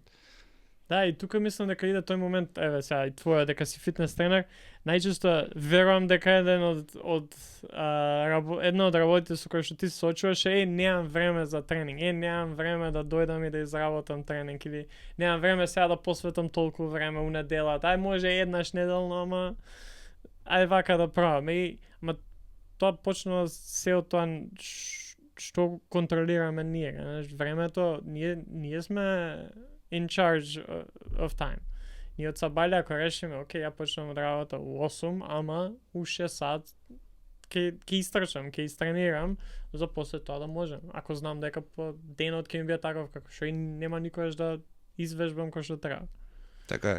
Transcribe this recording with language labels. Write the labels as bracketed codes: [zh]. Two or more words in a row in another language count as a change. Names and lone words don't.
[mk] Да, и тука мислам дека иде тој момент, еве сега и твоја дека си фитнес тренер, најчесто верувам дека една од работите со кои што ти се соочуваш е немам време за тренинг, немам време да дојдам и да изработам тренинг или немам време сега да посветам толку време у неделата. Ај може еднаш неделно, ама ај вака да пробам. Ама тоа почнува се од тоа што контролираме ние, знаеш, времето ние сме [en] in charge of time. [mk] Ние од сабајле ако решиме, окей, ја почнам од работа у 8, ама у 6 сат ќе истрчам, ќе истренирам, за после тоа да можем. Ако знам дека денот ќе ми биде таков како што и нема никогаш да извежбам кој што треба. Така е.